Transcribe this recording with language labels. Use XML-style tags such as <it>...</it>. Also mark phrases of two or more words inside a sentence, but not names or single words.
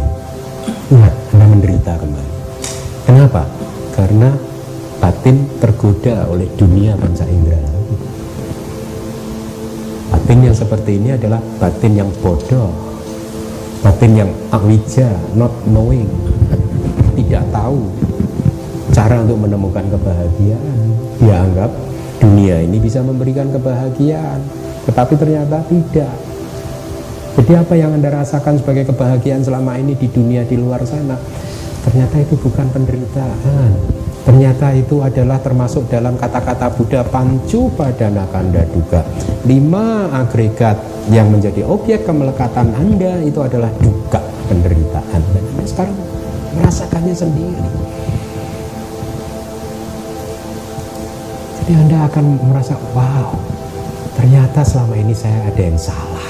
<id>Ingat, Anda menderita kembali. Kenapa? Karena batin tergoda oleh dunia panca indera. Batin yang seperti ini adalah batin yang bodoh, batin yang awija,</id> <en>not knowing,</en> <id>tidak tahu cara untuk menemukan kebahagiaan. Dia anggap dunia ini bisa memberikan kebahagiaan, tetapi ternyata tidak. Jadi apa yang Anda rasakan sebagai kebahagiaan selama ini di dunia di luar sana, ternyata itu bukan penderitaan. Ternyata itu adalah termasuk dalam kata-kata Buddha</id> <pi>pancu padana kanda duga.</pi> <id>5 agregat yang menjadi objek kemelekatan Anda itu adalah duka, penderitaan. Dan Anda sekarang merasakannya sendiri. Jadi Anda akan merasa, wow, ternyata selama ini saya ada yang salah.</id>